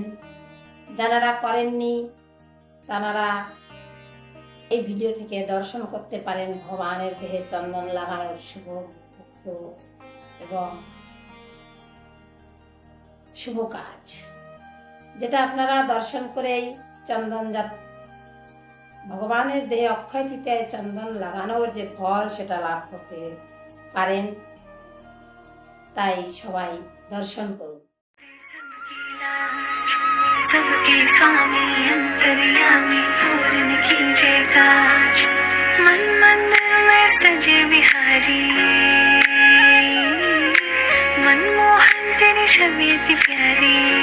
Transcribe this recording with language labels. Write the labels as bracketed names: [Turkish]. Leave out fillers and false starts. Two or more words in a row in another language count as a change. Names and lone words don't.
[Bangla] যারা করেননি তারা এই ভিডিও থেকে দর্শন করতে পারেন ভগবানের দেহে চন্দন লাগানোর শুভ মুহূর্ত এবং শুভ কাজ, যেটা আপনারা দর্শন করেই চন্দন ভগবানের দেহে অক্ষয় তৃতীয়ায় চন্দন লাগানোর যে ফল সেটা লাভ করতে পারেন। তাই সবাই দর্শন করুন। [Hindi] सबके स्वामी अंतर्यामी पूर्ण कीजे काज, मन मंदिर में सजे बिहारी, मनमोहन तेरी छवि अति प्यारी।